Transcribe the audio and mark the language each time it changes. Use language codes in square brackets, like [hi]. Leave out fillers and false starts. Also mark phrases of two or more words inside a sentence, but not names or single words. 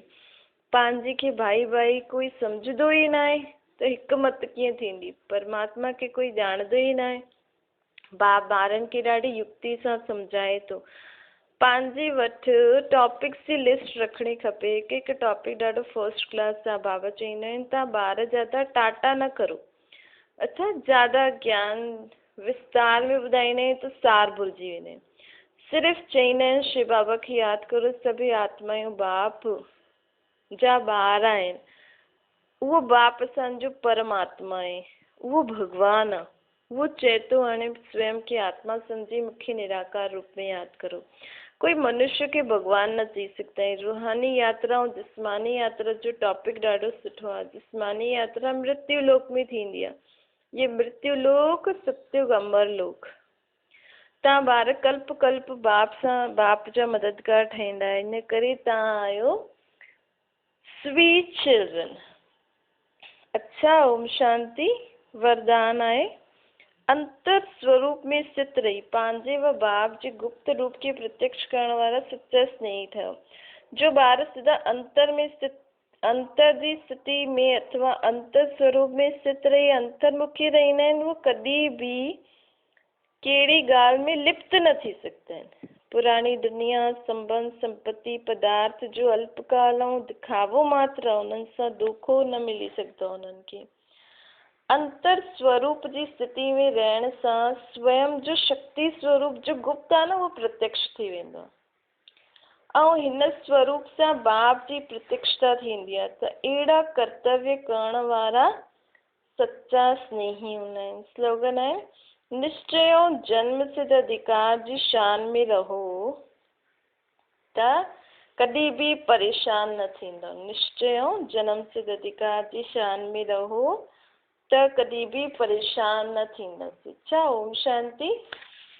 [sd] पंहिंजे खे भाई भाई कोई सम्झंदो ई न आहे त हिकु मत कीअं थींदी। परमात्मा खे कोई ॼाणंदो ई न आहे। बाप ॿारनि खे ॾाढी युक्ति सां सम्झाए थो। पंहिंजे वटि टॉपिक्स जी लिस्ट रखणी खपे। हिकु हिकु टॉपिक ॾाढो [en] first class [sd] आहे। बाबा चईंदा आहिनि तव्हां ॿार ज्यादा टाटा न करो। अच्छा, ज़्यादा ज्ञान विस्तार में ॿुधाईंदा आहिनि त सार भुलिजी वेंदा आहिनि। सिर्फ़ु चईंदा आहिनि शिव बाबा खे यादि करो, सभई आत्मायूं बाप जा ॿार आहिनि। उहो बाप असांजो परमात्मा आहे, उहो भॻवानु आहे। वो चए थो हाणे स्वयं खे आत्मा सम्झी मूंखे निराकार रूप में यादि करो। कोई मनुष्य खे भगवान न चई सघंदा आहिनि। रूहानी यात्रा ऐं जिस्मानी यात्रा जो टॉपिक ॾाढो सुठो आहे। जिस्मानी यात्रा मृत्यु लोक में थींदी आहे। ये मृत्यु लोक, सतयुग, अमर लोक। तव्हां ॿार कल्प कल्प बाप जा मददगार ठहींदा। इन करे तव्हां आहियो [en] sweet children. [sd] अच्छा, ओम शांति। वरदान आहे अंतर स्वरूप में स्थित रही पंहिंजे व बाप जे गुप्त रूप के प्रत्यक्ष करण वारा सच्चा स्नेही ठहियो। जो ॿार सिधा अंतर जी स्थिति में अथवा अंतर स्वरूप में स्थित रही अंतर्मुखी रहंदा आहिनि, उहो कॾहिं बि कहिड़ी ॻाल्हि में लिप्त न थी सघंदा आहिनि। पुरानी दुनिया, संबंध, संपत्ति, पदार्थ जो अल्पकाल ऐं दिखावो मात्र आहे। उन्हनि सां धोखो न मिली सघंदो उन्हनि खे। अंतर स्वरूप जी स्थिति में रहण सां स्वयं जो शक्ति स्वरूप जो गुप्त आहे न, उहो प्रत्यक्ष थी वेंदो आहे। ऐं हिन स्वरूप सां बाप जी प्रत्यक्षता थींदी आहे। त अहिड़ा कर्तव्य करण वारा सच्चा स्नेही हूंदा आहिनि। स्लोगन आहे निश्चय जन्म सिद्ध अधिकार जी शान में रहो त कॾहिं बि परेशान न थींदो। निश्चय जन्म सिद्ध अधिकार जी शान में रहो त कॾहिं बि परेशान न थींदासीं। अच्छा, ओम शांति।